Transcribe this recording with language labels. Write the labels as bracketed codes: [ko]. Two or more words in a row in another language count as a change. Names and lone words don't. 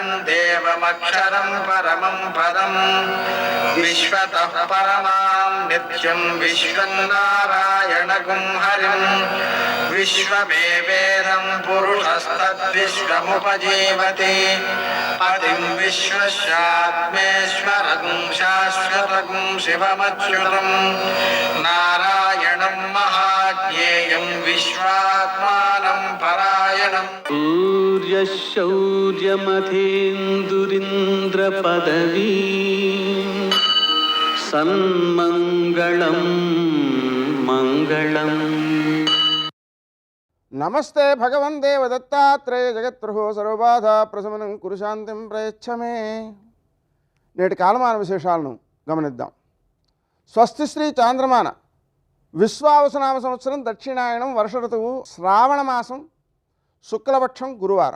[sa] దేవమక్షరం పరమం పదం విశ్వతః పరమాం నిత్యం విశ్వం నారాయణగుం హరిం విశ్వమేవేదం పురుషస్తద్విశ్వముపజీవతి పతిం విశ్వస్యాత్మేశ్వరం శాశ్వతం శివమచ్యుతం నారాయణం మహాజ్ఞానం ज्ञेयं विश्वात्मानं परायणम् सूर्यशौर्यमथेन्दुरिन्द्रपदवी सन्मङ्गलं मङ्गलम्। నమస్తే భగవన్ దేవ దత్తాత్రేయ జగత్ప్రభో సర్వబాధ ప్రశమనం కురు శాంతిం ప్రయచ్చమే. [te] నేటి కాలమాన విశేషాలను గమనిద్దాం. స్వస్తి శ్రీ చాంద్రమాన విశ్వావసనామ సంవత్సరం దక్షిణాయనం వర్ష ఋతువు శ్రావణ మాసం శుక్లపక్షం గురువారం.